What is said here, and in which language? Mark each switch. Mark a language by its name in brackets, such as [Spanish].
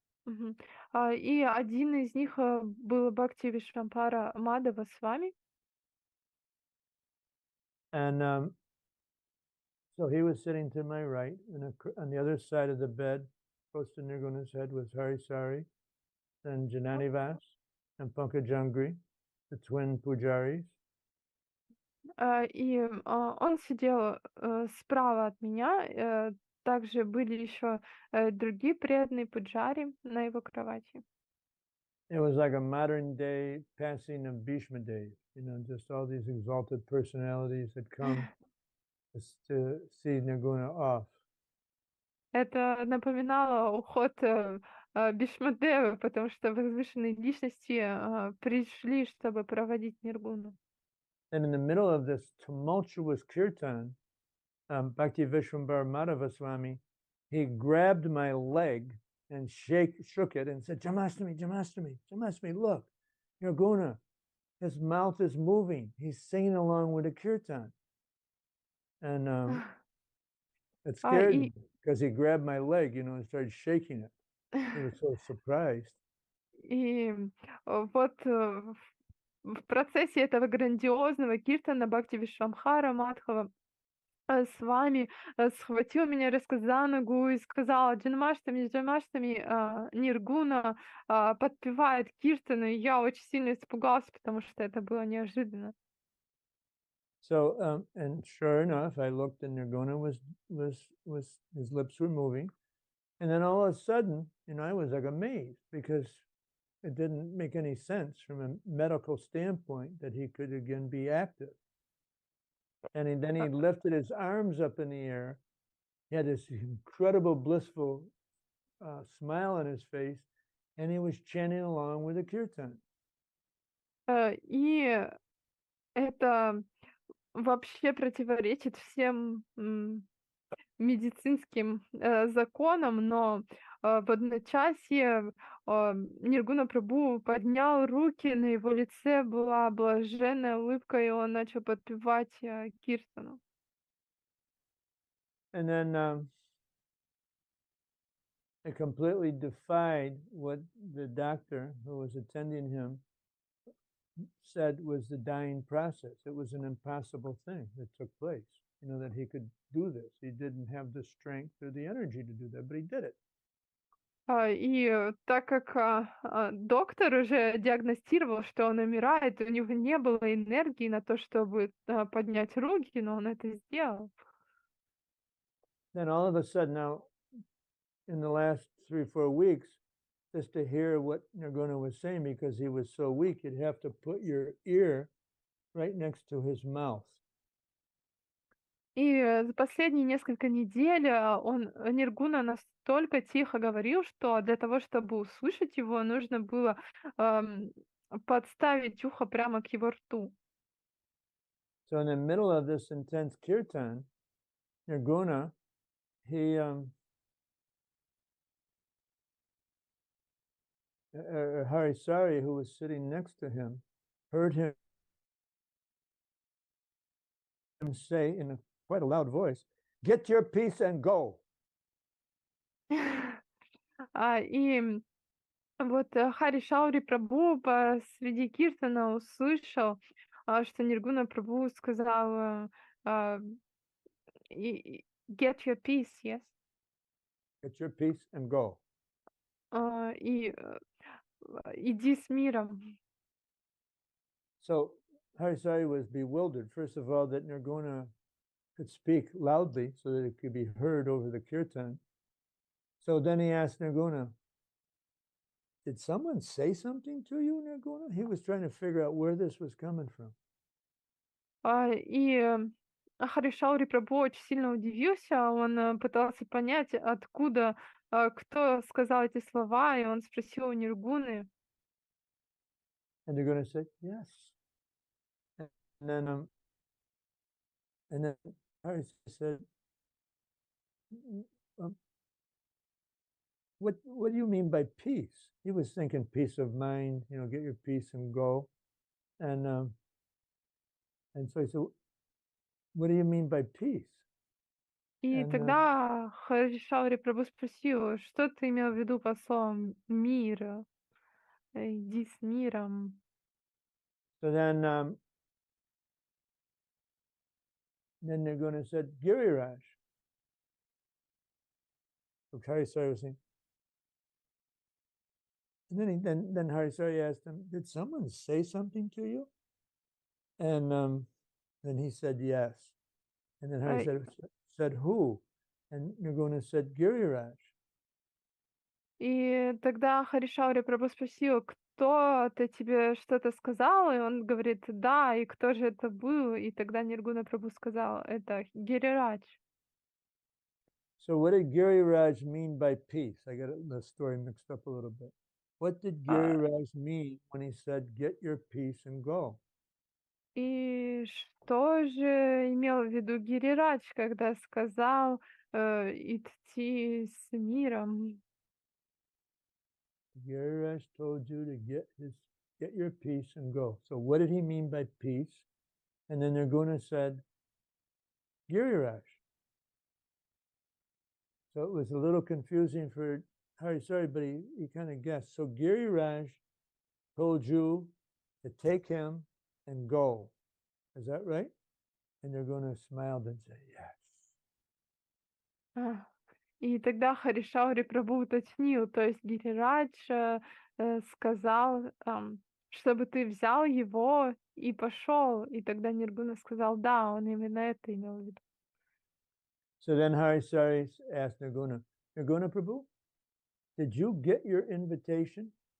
[Russian] И один из них был Бхакти Вишвамбара Мадава с вами. [English] And so he was sitting to my right, and on the other side of the bed, close to Nirguna's head, was Hari Sari, then Jananivas, and Pankajangri, the twin pujaris. [Russian] И он сидел справа от меня. Также были еще другие преданные пуджари на его кровати. [English] It was like a modern day passing of Bhishma days, just all these exalted personalities that come to see Nirguna off. [Russian] Это напоминало уход Бишмадевы, потому что возвышенные личности пришли, чтобы проводить Ниргуну. [English] And in the middle of this tumultuous kirtan, Bhakti Vishwambhara Madhava Swami, he grabbed my leg and shook it and said, Janmastami, Janmastami, Janmastami, look, Nirguna, his mouth is moving. He's singing along with the kirtan. And it scared me because he grabbed my leg, and started shaking it. He was so surprised. [Russian] И вот в процессе этого грандиозного киртана Бхакти Вишвамбхара Мадхава с вами схватил меня резко за ногу и сказал: Джанмаштами, Джанмаштами, Ниргуна подпевает киртану, и я очень сильно испугался, потому что это было неожиданно. [English] So, and sure enough, I looked, and Nirguna was his lips were moving, and then all of a sudden, I was like amazed because it didn't make any sense from a medical standpoint that he could again be active. And then he lifted his arms up in the air. He had this incredible, blissful smile on his face, and he was chanting along with the kirtan. [Russian] И это вообще противоречит всем медицинским законам, но в одночасье Ниргуна Прабху поднял руки, на его лице была блаженная улыбка, и он начал подпевать киртану. [English] And then it completely defied what the doctor who was attending him said was the dying process. It was an impossible thing that took place, that he could do this. He didn't have the strength or the energy to do that, but he did it. [Russian] И так как доктор уже диагностировал, что он умирает, у него не было энергии на то, чтобы поднять руки, но он это сделал. [English] Then all of a sudden, now, in the last 3-4 weeks, just to hear what Nirguna was saying, because he was so weak, you'd have to put your ear right next to his mouth. [Russian] И за последние несколько недель Ниргуна настолько тихо говорил, что для того, чтобы услышать его, нужно было подставить ухо прямо к его рту. [English] So in the middle of this intense kirtan, Nirguna, Harisari, who was sitting next to him, heard him say in quite a loud voice, "Get your piece and go." [Russian] И вот Хари Шаури Прабху посреди киртана услышал, что Ниргуна Прабху сказал [English] get your peace, yes? Get your piece and go. [Russian] И иди с миром. [English] So Harisari was bewildered, first of all, that Nirguna could speak loudly so that it could be heard over the kirtan. So then he asked Nirguna, "Did someone say something to you, Nirguna?" He was trying to figure out where this was coming from. [Russian] И Хари Шаури Прабху очень сильно удивился, он пытался понять, откуда, кто сказал эти слова, и он спросил у Ниргуны. [English] And Nirguna said, "Yes." And then Harisari said, what do you mean by peace? He was thinking peace of mind, get your peace and go. And so he said, what do you mean by peace? [Russian] И тогда Хари Шаури Прабху спросил, что ты имел в виду под словом мир? Иди с миром. [English] So then Nirguna said, Giriraj. So Harisari was saying, and then Harisari asked him, "Did someone say something to you?" And then he said, "Yes." And then Harisari said, "Who?" And Nirguna said, "Giriraj." [Russian] И тогда Хари Шаури Прабху спросил, кто-то тебе что-то сказал? И он говорит, да, и кто же это был? И тогда Ниргуна Прабху сказал, это Гирирадж. [English] So what did Giriraj mean by peace? I got the story mixed up a little bit. What did Giriraj mean when he said, "Get your peace and go"? [Russian] И что же имел в виду Гирирадж, когда сказал идти с миром? [English] Giriraj told you to get your peace and go. So what did he mean by peace? And then Nirguna said, Giriraj. So it was a little confusing for Harisari, but he kind of guessed. So Giriraj told you to take him and go. Is that right? And Nirguna smiled and said, yes. [Russian] И тогда Хари Шаури Прабху уточнил, то есть Гирирадж сказал, чтобы ты взял его и пошел. И тогда Ниргуна сказал, да, он именно это имел в виду. [English] So then Harisari asked Nirguna, Nirguna Prabhu, did you get your invitation?